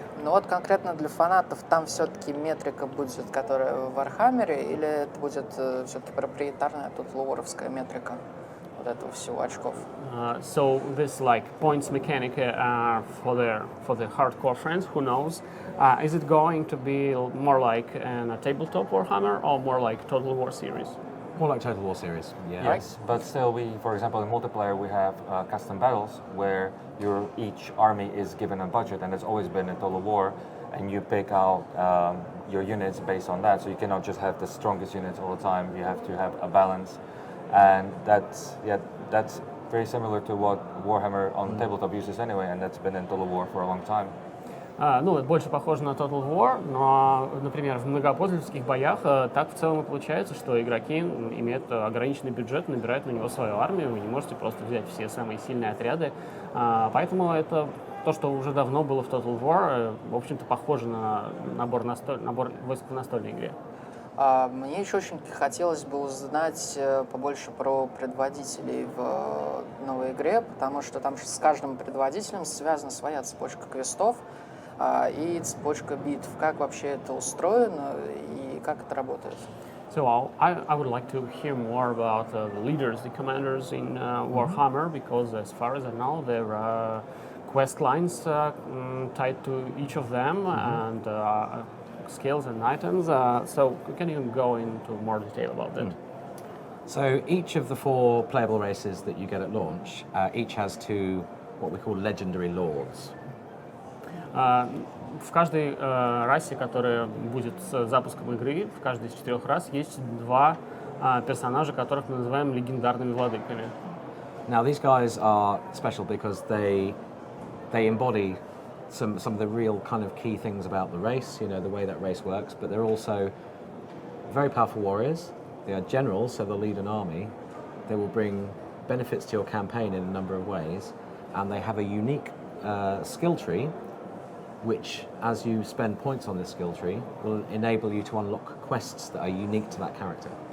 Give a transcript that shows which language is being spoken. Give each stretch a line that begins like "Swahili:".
Russian: Ну вот конкретно для фанатов там все-таки метрика будет, которая в Warhammer, или это будет все-таки проприетарная Total War'овская метрика вот этого всего очков?
English: So this points mechanic for the hardcore friends who knows, is it going to be more like a tabletop Warhammer or more like Total War series? More like Total War series, yeah. Yes, but still, for example, in multiplayer, we have custom battles where each army is given a budget, and it's always been in Total War, and you pick out your units based on that. So you cannot just have the strongest units all the time. You have to have a balance, and that's very similar to what Warhammer on tabletop uses anyway, and that's been in Total War for a long time.
Russian: Ну, это больше похоже на Total War, но, например, в многопользовательских боях так в целом и получается, что игроки имеют ограниченный бюджет, набирают на него свою армию, вы не можете просто взять все самые сильные отряды. Поэтому это то, что уже давно было в Total War, в общем-то, похоже на набор войск в настольной игре. Мне еще очень хотелось бы узнать побольше про предводителей в новой игре, потому что там с каждым предводителем связана своя цепочка квестов и цепочка битв. Как вообще это устроено и как это работает?
English: So I would like to hear more about the leaders, the commanders in Warhammer, because as far as I know, there are quest lines tied to each of them and skills and items. So can you go into more detail about that? So each of the 4 playable races that you get at launch, each has 2 what we call legendary lords.
Russian: В каждой расе, которая будет с запуском игры, в каждой из 4 рас есть 2 персонажа, которых мы называем легендарными владыками.
English: Now these guys are special because they embody some of the real kind of key things about the race, you know, the way that race works, but they're also very powerful warriors. They are generals, so they'll lead an army. They will bring benefits to your campaign in a number of ways, and they have a unique skill tree, which, as you spend points on this skill tree, will enable you to unlock quests that are unique to that character.